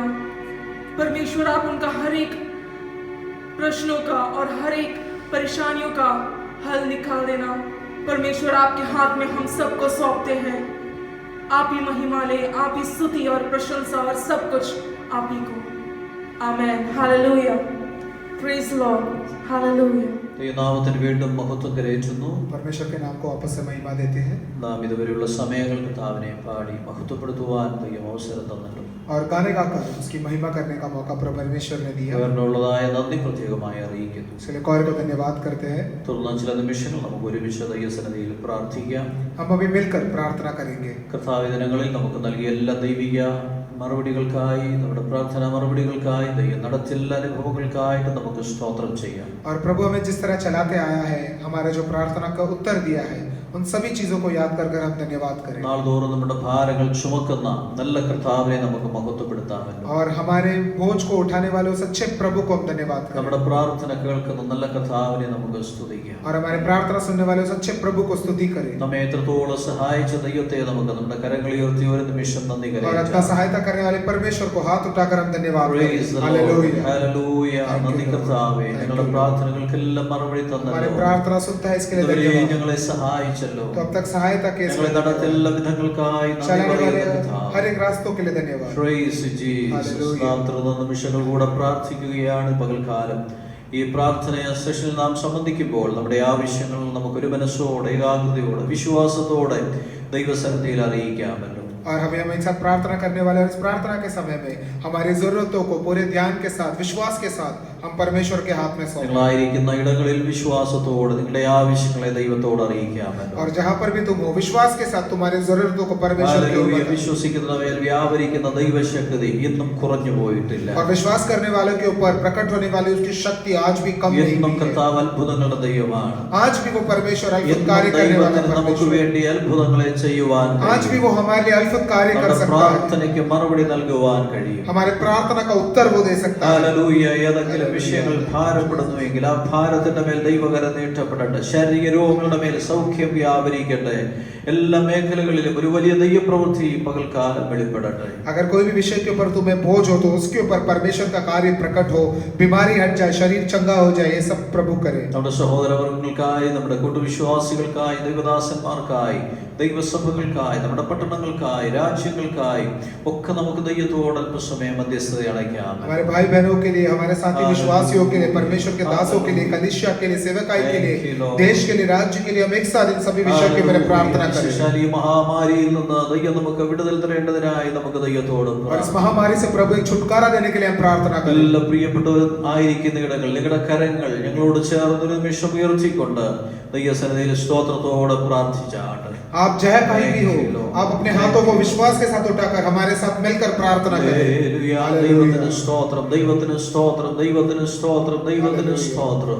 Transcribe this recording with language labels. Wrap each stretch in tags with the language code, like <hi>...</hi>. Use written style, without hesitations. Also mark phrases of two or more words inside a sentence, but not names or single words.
<hi>परमेश्वर, आप उनका हर एक प्रश्नों का और हर एक परेशानियों का हल निकाल देना। परमेश्वर, आपके हाथ में हम सबको सौंपते हैं। आप ही महिमा ले, आप ही स्तुति और प्रशंसा और सब कुछ आप ही को। आमेन, हालेलुया,</hi> <en>praise Lord,</en> <hi>हालेलुया।</hi> <ml>നാമത്തിന് വീണ്ടും മഹത്വം കരയറ്റുന്നു.</ml> <hi>परमेश्वर के नाम को वापस से महिमा देते हैं।</hi> <ml>നാം ഇതുവരെയുള്ള സമയങ്ങൾ കർത്താവിനെ പാടി മഹത്വപ്പെടുത്തുവാൻ ദൈവം അവസരം തന്നിട്ടുണ്ട്.</ml> <hi>और गाने गाकर उसकी महिमा करने का मौका प्रभु परमेश्वर ने दिया।</hi> <ml>അവരിലുള്ളതായ നന്ദി പ്രത്യേകമായി അറിയിക്കുന്നു.</ml> <hi>इसलिए कौर को धन्यवाद करते हैं।</hi> <ml>തുടർന്ന് ചില നിമിഷങ്ങൾ നമുക്ക് ഒരുമിച്ച് ദൈവസന്നിധിയിൽ പ്രാർത്ഥിക്കാം.</ml> <hi>हम अभी मिलकर प्रार्थना करेंगे।</hi> <ml>കർത്താവ് ദിനങ്ങളിൽ നമുക്ക് നൽകിയ എല്ലാ ദൈവിക മറുപടികൾക്കായി, നമ്മുടെ പ്രാർത്ഥന മറുപടികൾക്കായി, ദൈവം നടത്തിയ എല്ലാ അനുഭവങ്ങൾക്കായിട്ട് നമുക്ക് സ്തോത്രം ചെയ്യാം.</ml> <hi>और प्रभु हमें जिस तरह चलाते आया है, हमारे जो प्रार्थना का उत्तर दिया है, उन सभी चीजों को याद कर हम धन्यवाद करें।</hi> <ml>നാൾതോറും നമ്മുടെ ഭാരങ്ങൾ ചുമക്കുന്ന നല്ല കർത്താവിനെ നമുക്ക് മഹത്വപ്പെടുത്താമല്ലോ.</ml> <hi>और हमारे बोझ को उठाने वाले उस अच्छे प्रभु को हम धन्यवाद करें।</hi> <ml>നമ്മുടെ പ്രാർത്ഥന കേൾക്കുന്ന നല്ല കർത്താവിനെ നമുക്ക് സ്തുതിക്കാം.</ml> <hi>और हमारे प्रार्थना सुनने वाले उस अच्छे प्रभु को स्तुति करें।</hi> <ml>നമ്മെ എത്രത്തോളം സഹായിച്ച ദൈവത്തെ നമുക്ക് നമ്മുടെ കരങ്ങൾ ഉയർത്തി ഒരു നിമിഷം നന്ദി</ml> <hi>और</hi> <ml>കരയറ്റാം.</ml> <hi>अपना सहायता करने वाले परमेश्वर को हाथ उठाकर हम धन्यवाद</hi> <en>Praise the</en> <hi>करें।</hi> <en>Lord.</en> <hi>हालेलुया,</hi> <en>Hallelujah. Thank you,</en> <ml>നന്ദി</ml> <en>Lord.</en> <ml>കർത്താവേ,</ml> <en>Thank</en> <ml>ഞങ്ങളുടെ</ml> <en>you, Lord.</en> <ml>പ്രാർത്ഥനകൾക്കെല്ലാം മറുപടി</ml> <hi>हमारे</hi> <ml>തന്നല്ലോ.</ml> <hi>प्रार्थना सुनता है, इसके लिए</hi> <ml>ഇതുവരെ</ml> <hi>धन्यवाद।</hi> <ml>ഞങ്ങളെ സഹായിച്ചല്ലോ.</ml> <hi>तो अब तक सहायता के</hi> <ml>ഞങ്ങളെ നടത്തിയ എല്ലാ വിധങ്ങൾക്കായി നന്ദി</ml> <hi>चलाने वाले</hi> <ml>പറയുന്നു</ml> <hi>हर</hi> <ml>കർത്താവേ.</ml> <hi>एक रास्तों के लिए धन्यवाद।</hi> <en>Praise Jesus. Hallelujah.</en> <ml>നാം തുടർന്ന നിമിഷങ്ങൾ കൂടെ പ്രാർത്ഥിക്കുകയാണ് പകൽക്കാലം. ഈ പ്രാർത്ഥന സെഷനിൽ നാം സംബന്ധിക്കുമ്പോൾ നമ്മുടെ ആവശ്യങ്ങൾ നമുക്ക് ഒരു മനസ്സോടെ, ഏകാഗ്രതയോടെ, വിശ്വാസത്തോടെ ദൈവസന്നിധിയിൽ അറിയിക്കാമല്ലോ.</ml> <hi>और हमें एक साथ प्रार्थना करने वाले और इस प्रार्थना के समय में हमारी जरूरतों को पूरे ध्यान के साथ, विश्वास के साथ हम परमेश्वर के हाथ में सौंपें।</hi> <ml>നിങ്ങളായിരിക്കുന്ന ഇടങ്ങളിൽ വിശ്വാസത്തോടെ നിങ്ങളുടെ ആവശ്യങ്ങളെ ദൈവത്തോട് അറിയിക്കാമല്ലോ.</ml> <hi>और जहाँ पर भी तुम हो, विश्वास के साथ तुम्हारी जरूरतों को परमेश्वर के</hi> <ml>ഹല്ലേലൂയ.</ml> <hi>ऊपर,</hi> <ml>വിശ്വസിക്കുന്നവരിൽ വ്യാപരിക്കുന്ന ദൈവശക്തി ഇന്നും കുറഞ്ഞു പോയിട്ടില്ല.</ml> <hi>और विश्वास करने वालों के ऊपर प्रकट होने वाली उसकी शक्ति आज भी कम नहीं</hi> <ml>എന്നും</ml> <hi>हुई है।</hi> <ml>കർത്താവ് അത്ഭുതങ്ങളുടെ ദൈവമാണ്.</ml> <hi>आज भी वो परमेश्वर अद्भुत</hi> <ml>എന്നും</ml> <hi>कार्य करने वाला</hi> <ml>ദൈവത്തിന് നമുക്ക്</ml> <hi>परमेश्वर,</hi> <ml>വേണ്ടി അത്ഭുതങ്ങളെ ചെയ്യുവാൻ</ml> <hi>आज भी वो हमारे लिए अद्भुत कार्य कर</hi> <ml>നമ്മുടെ</ml> <hi>सकता है।</hi> <ml>പ്രാർത്ഥനയ്ക്ക് മറുപടി നൽകുവാൻ കഴിയും.</ml> <hi>हमारे प्रार्थना का उत्तर वो दे सकता है।</hi> <ml>ഹല്ലേലൂയ. ഏതെങ്കിലും വിഷയങ്ങൾ ഭാരപ്പെടുന്നുവെങ്കിൽ ആ ഭാരത്തിന്റെ മേൽ ദൈവകരം നീട്ടപ്പെടട്ടെ. ശാരീരിക രോഗങ്ങളുടെ മേൽ സൗഖ്യം വ്യാപരിക്കട്ടെ. എല്ലാ മേഖലകളിലും ഒരു വലിയ ദൈവപ്രവൃത്തി പകൽക്കാലം വെളിപ്പെടട്ടെ.</ml> <hi>अगर कोई भी विषय के ऊपर तुम्हें बोझ हो तो उसके ऊपर परमेश्वर का कार्य प्रकट हो, बीमारी हट जाए, शरीर चंगा हो जाए, ये सब प्रभु करे।</hi> <ml>നമ്മുടെ സഹോദരവർഗങ്ങൾക്കായി, നമ്മുടെ കൂട്ടുവിശ്വാസികൾക്കായി, ദൈവദാസന്മാർക്കായി, ദൈവസഭകൾക്കായി, നമ്മുടെ പട്ടണങ്ങൾക്കായി, രാജ്യങ്ങൾക്കായി ഒക്കെ നമുക്ക് ദൈവത്തോട് അല്പസമയം മധ്യസ്ഥത അടയ്ക്കാം.</ml> <hi>हमारे भाई बहनों के लिए, हमारे साथी विश्वासियों के लिए, परमेश्वर के दासों के लिए, कलीसिया के लिए, सेवकाई के लिए, देश के लिए, राज्य के लिए, हम एक साथ इन सभी विषयों के बारे में प्रार्थना करें।</hi> <ml>ഈ മഹാമാരിയിൽ നിന്ന് ദൈവം നമുക്ക് വിടുതൽ തരേണ്ടതിനായി നമുക്ക് ദൈവത്തോട്</ml> <hi>और इस महामारी से प्रभु एक छुटकारा देने के लिए हम प्रार्थना करें।</hi> <ml>എല്ലാ പ്രിയപ്പെട്ടവരും ആയിരിക്കുന്ന ഇടങ്ങൾ നിങ്ങളുടെ കരങ്ങൾ ഞങ്ങളോട് ചേർന്ന് ഒരു നിമിഷം ഉയർത്തിക്കൊണ്ട് ദൈവസന്നിധിയിൽ സ്തോത്രത്തോടെ പ്രാർത്ഥിച്ചാണ്.</ml> <hi>आप जहाँ कहीं भी हो, आप अपने हाथों को विश्वास के साथ उठाकर हमारे साथ मिलकर प्रार्थना करें।</hi> <ml>ഹല്ലേലൂയ. ദൈവത്തിന് സ്തോത്രം, ദൈവത്തിന് സ്തോത്രം, ദൈവത്തിന് സ്തോത്രം, ദൈവത്തിന് സ്തോത്രം.</ml>